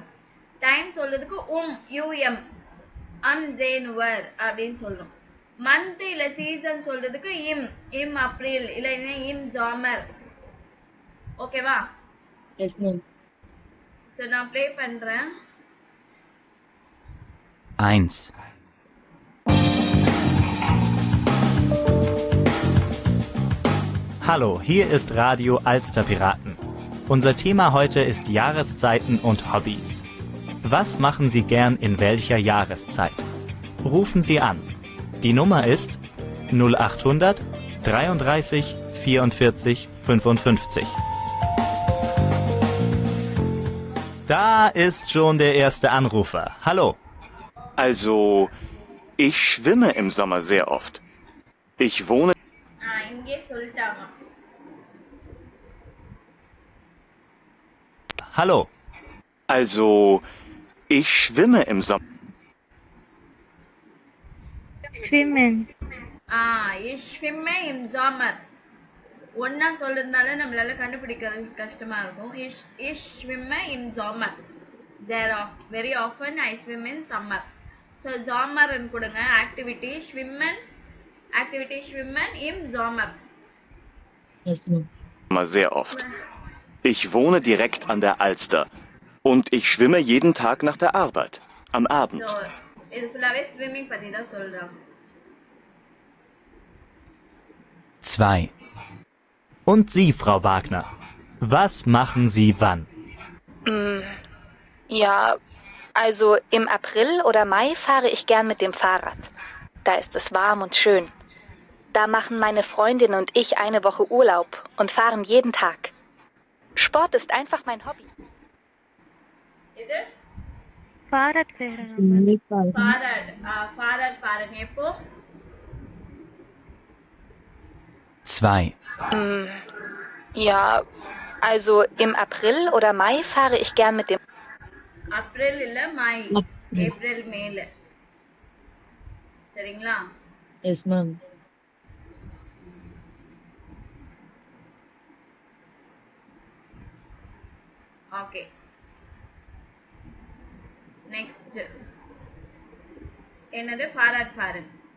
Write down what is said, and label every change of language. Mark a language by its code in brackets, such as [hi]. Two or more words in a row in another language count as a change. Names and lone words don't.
[ta] டைம் சொல்கிறதுக்கு [de] im Januar [ta] அப்படின்னு சொல்லணும். மந்த் இல்லை சீசன் சொல்கிறதுக்கு [de] im April [ta] இல்லை [de] im Sommer. [ta] ஓகேவா? [en] Yes ma'am. [ta] ஸோ நான் ப்ளே பண்ணுறேன். 1. [de] Hallo, hier ist Radio Alster Piraten. Unser Thema heute ist Jahreszeiten und Hobbys. Was machen Sie gern in welcher Jahreszeit? Rufen Sie an. Die Nummer ist 0800 33 44 55. Da ist schon der erste Anrufer. Hallo. Also, ich schwimme im Sommer sehr oft. Ich wohne... [ta] இங்கே சொல்லிட்டாங்க. [de] Hallo. Also, ich schwimme im Sommer... Schwimmen. ich schwimme im Sommer. [ta] ஒன்னா சொல்றதுனால நம்மளால கண்டுபிடிக்கிறது கஷ்டமா இருக்கும். [de] ich schwimme im Sommer. [en] Very often I swim in summer. [ta] So Sommer ன்னு கொடுங்க. [de] Activity schwimmen im Sommer. [en] Yes, ma'am. [de] Sehr oft. Ich wohne direkt an der Alster und ich schwimme jeden Tag nach der Arbeit. Am Abend. [ta] So இது ஃபுல்லாவே ஸ்விம்மிங் பத்தி தான் சொல்றாங்க. [de] 2. Und Sie, Frau Wagner, was machen Sie wann? Ja, also im April oder Mai fahre ich gern mit dem Fahrrad. Da ist es warm und schön. Da machen meine Freundin und ich eine Woche Urlaub und fahren jeden Tag. Sport ist einfach mein Hobby. [ta] இது [de] Fahrrad fahren. [ta] Fahrrad எப்போ? [de] 2. Ja, also im April oder Mai fahre ich gern mit dem... [ta] April இல்ல மை, ஏப்ரல் மேல. சரிங்களா? [en] Yes, ma'am. [ta] ஓகே. நெக்ஸ்ட் என்னது? [de] Fahrrad fahren.